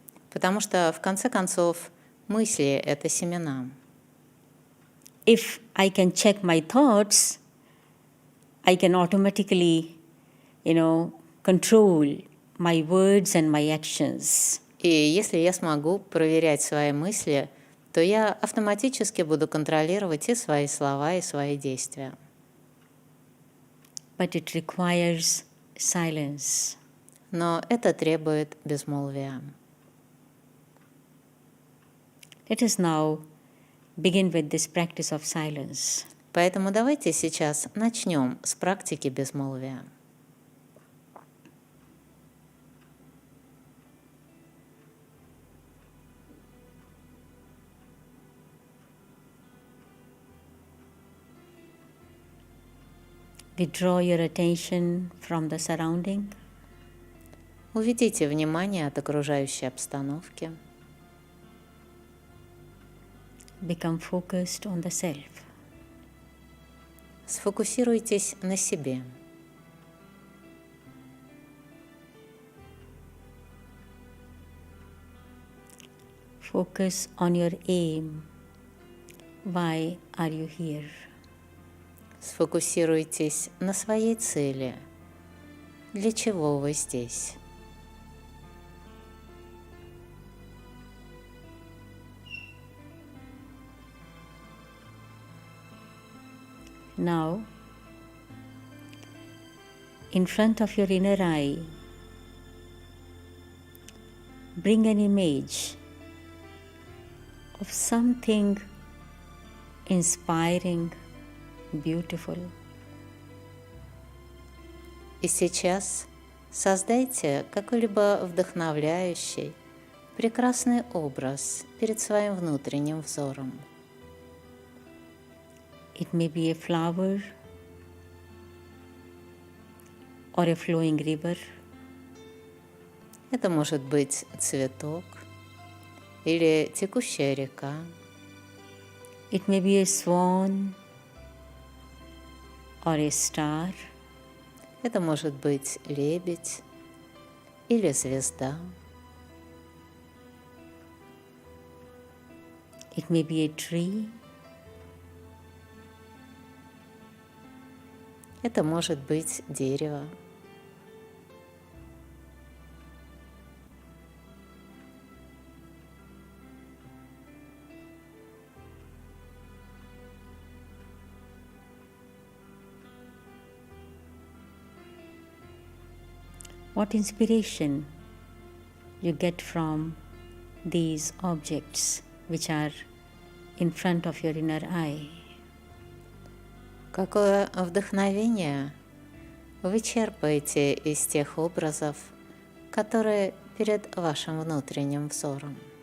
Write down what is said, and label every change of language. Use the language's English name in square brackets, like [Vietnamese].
[Russian] Потому что, в конце концов, мысли — это семена. [English] If I can check my thoughts, I can automatically, control my words and my actions. [Russian] И если я смогу проверять свои мысли, то я автоматически буду контролировать и свои слова, и свои действия. [English] But it requires silence. [Russian] Но это требует безмолвия. [English] Let us now begin with this practice of silence. [Russian] Поэтому давайте сейчас начнем с практики безмолвия. [English] Withdraw your attention from the surrounding. [Russian] Уведите внимание от окружающей обстановки. [English] Become focused on the self. [Russian] Сфокусируйтесь на себе. [English] Focus on your aim. Why are you here? [Russian] Сфокусируйтесь на своей цели. Для чего вы здесь? [English] Now, in front of your inner eye, bring an image of something inspiring, beautiful. [Russian] И сейчас создайте какой-либо вдохновляющий, прекрасный образ перед своим внутренним взором. [English] It may be a flower or a flowing river. [Russian] Это может быть цветок или текущая река. [English] It may be a swan or a star. [Russian] Это может быть лебедь или звезда. [English] It may be a tree. [Russian] Это может быть дерево. [English] What inspiration you get from these objects which are in front of your inner eye? [Russian] Какое вдохновение вы черпаете из тех образов, которые перед вашим внутренним взором?